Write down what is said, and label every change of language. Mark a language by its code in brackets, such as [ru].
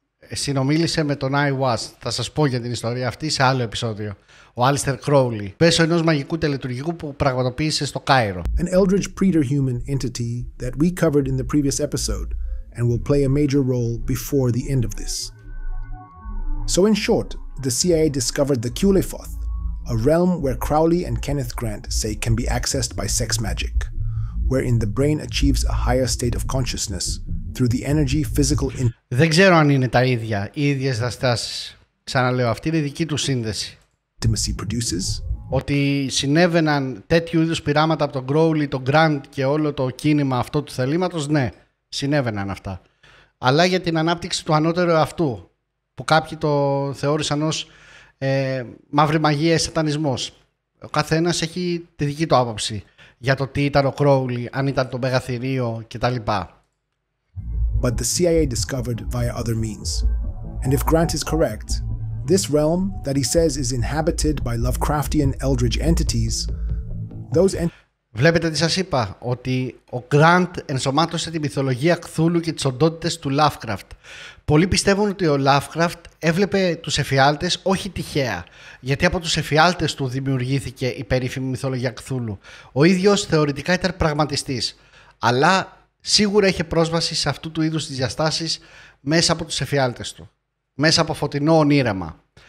[el] Συνομίλησε με τον Aiwass. Θα σας πω για την ιστορία αυτή σε άλλο επεισόδιο. Ο Aleister Crowley, μέσω ενός μαγικού τελετουργικού που πραγματοποίησε στο Κάιρο. [en] An eldritch preterhuman entity that we covered in the previous episode and will play a major role before the end of this. So in short, the CIA discovered the Qlifoth, a realm where Crowley and Kenneth Grant say can be accessed by sex magic, wherein the brain achieves a higher state of consciousness through the energy physical [el] Δεν ξέρω αν είναι τα ίδια, οι ίδιες διαστάσεις. Ξαναλέω, αυτή είναι η δική του σύνδεση. [en] intimacy produces. [el] Ότι συνέβαιναν τέτοιου είδους πειράματα από τον Crowley, τον Grant και όλο το κίνημα αυτό του θελήματος, ναι, συνέβαιναν αυτά. Αλλά για την ανάπτυξη του ανώτερου εαυτού, που κάποιοι το θεώρησαν ως μαύρη μαγεία, σατανισμός. Ο καθένας έχει τη δική του άποψη για το τι ήταν ο Crowley, αν ήταν το μεγαθυρίο κτλ. [en] But the CIA discovered via other means. And if Grant is correct, this realm that he says is inhabited by Lovecraftian eldritch entities, those [el] Βλέπετε τι σας είπα, ότι ο Grant ενσωμάτωσε τη μυθολογία Κθούλου και τις οντότητες του Lovecraft. Πολλοί πιστεύουν ότι ο Lovecraft έβλεπε τους εφιάλτες όχι τυχαία, γιατί από τους εφιάλτες του δημιουργήθηκε η περίφημη μυθολογία Κθούλου. Ο ίδιος θεωρητικά ήταν πραγματιστής, αλλά σίγουρα είχε πρόσβαση σε αυτού του είδους τις διαστάσεις μέσα από τους εφιάλτες του, μέσα από φωτεινό ονείρεμα.